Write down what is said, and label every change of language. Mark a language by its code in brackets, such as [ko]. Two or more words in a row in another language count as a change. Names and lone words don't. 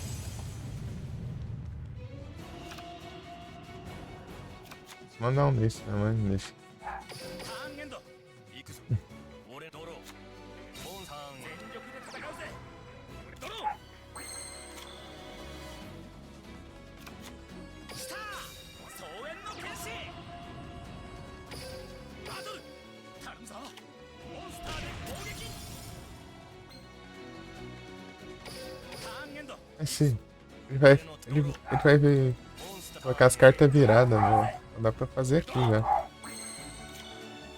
[pt] Mandar um desse, né, mano? Deixa. [ja] ターンエンド行くぞ俺ドローモンスター全力で戦うぜ俺ドロー来た総援の剣士バトル頼むぞモンスターで攻撃ターンエンド [pt] Assim, ele vai ver. [ja] モンスター [pt] Colocar as cartas viradas, vou. Dá pra fazer aqui, né?